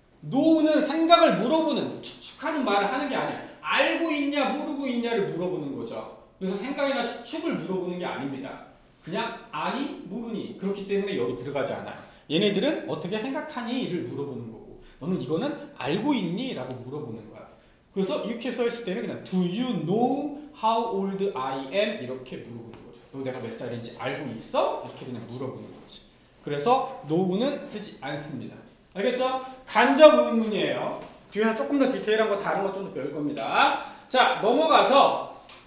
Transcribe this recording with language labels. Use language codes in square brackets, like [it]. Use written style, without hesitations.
[ko] know는 생각을 물어보는, 추측하는 말을 하는 게 아니에요. 알고 있냐 모르고 있냐를 물어보는 거죠. 그래서 생각이나 추측을 물어보는 게 아닙니다. 그냥 아니 모르니 그렇기 때문에 여기 들어가지 않아요. 얘네들은 어떻게 생각하니?를 물어보는 거고 너는 이거는 알고 있니? 라고 물어보는 거야. 그래서 이렇게 써있을 때는 그냥 [en] Do you know how old I am? [ko] 이렇게 물어보는 거죠. 너 내가 몇 살인지 알고 있어? 이렇게 그냥 물어보는 거지. 그래서 know는 쓰지 않습니다. 알겠죠? 간접 의문이에요. 뒤에서 조금 더 디테일한 거 다른 거 좀 더 배울 겁니다. 자, 넘어가서